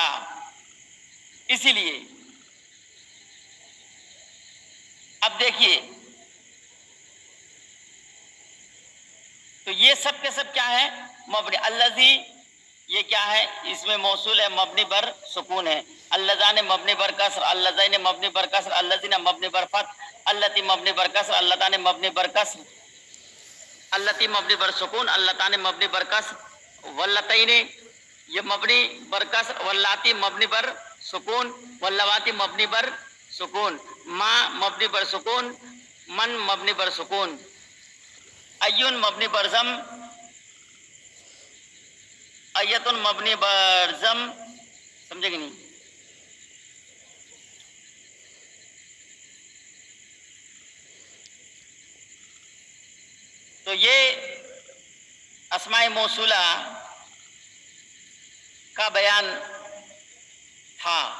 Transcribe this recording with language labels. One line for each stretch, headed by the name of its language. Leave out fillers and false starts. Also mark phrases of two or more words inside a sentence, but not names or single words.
Urdu: اسی لیے اب دیکھیے، تو یہ سب کے سب کیا ہے؟ مبنی۔ الذی، یہ کیا ہے؟ اس میں موصول ہے، مبنی بر سکون ہے۔ اللذان مبنی بر کسر، اللذین مبنی بر کسر، اللذین مبنی بر فتح، اللتی مبنی بر کسر، اللتان مبنی بر کسر، اللتی مبنی بر سکون، اللتان مبنی بر کسر، واللتین یہ مبنی بر کسر، واللاتی مبنی بر سکون، واللواتی مبنی بر سکون، ما مبنی بر سکون، من مبنی بر سکون، ایون مبنی بر ضم، ایتن مبنی بر ضم، سمجھے کہ نہیں؟ تو یہ اسماء موصولہ کا بیان تھا۔